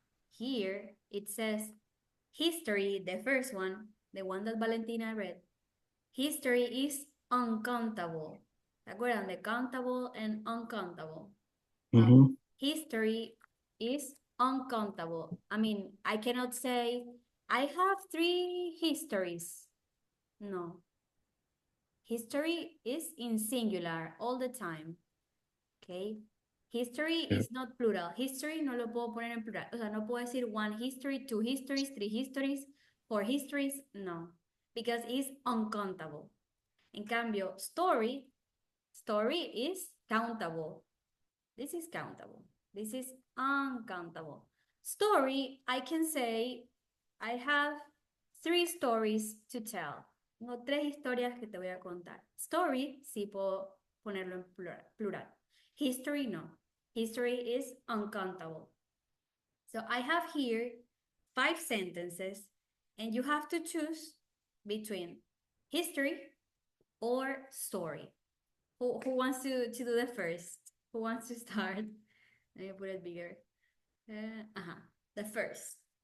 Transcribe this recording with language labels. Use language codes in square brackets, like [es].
[en] Here it says history, the first one, the one that Valentina read. History is uncountable. [es] ¿Se acuerdan de [en] countable and uncountable? Mhm. History is uncountable. I mean, I cannot say, I have 3 histories. No. History is in singular all the time. Okay? History Yeah. is not plural. [es] History no lo puedo poner en plural. O sea, no puedo decir [en] 1 history, 2 histories, 3 histories, 4 histories. No. Because it's uncountable. [es] En cambio, [en] story is countable. This is countable. This is uncountable. Story, I can say, I have 3 stories to tell. [es] Tengo 3 historias que te voy a contar. Story, sí puedo ponerlo en plural. [en] History, no. History is uncountable. So I have here 5 sentences, and you have to choose between history or story. Who wants to do the first? Who wants to start? Let me put it bigger. The first.